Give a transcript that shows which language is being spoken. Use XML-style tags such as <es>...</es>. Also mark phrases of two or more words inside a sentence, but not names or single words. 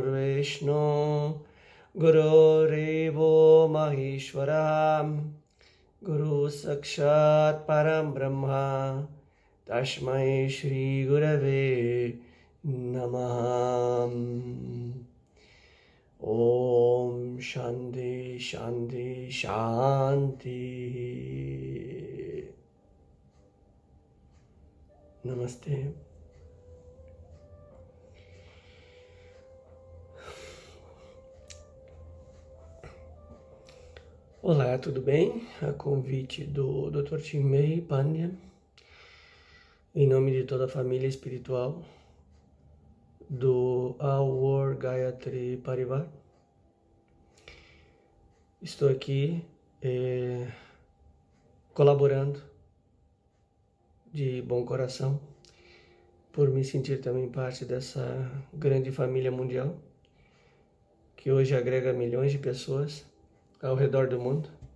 <sa>विष्णु गुरु रेवो महेश्वर गुरु साक्षात् परम ब्रह्म तस्मै श्री गुरवे नमः ओम् शान्ति शान्ति शान्ति नमस्ते.</sa> <pt>Olá, tudo bem? A convite do Dr. Pandya, em nome de toda a família espiritual do Our Gayatri Pariwar, estou aqui colaborando de bom coração por me sentir também parte dessa grande família mundial que hoje agrega milhões de pessoas ao redor do mundo,</pt>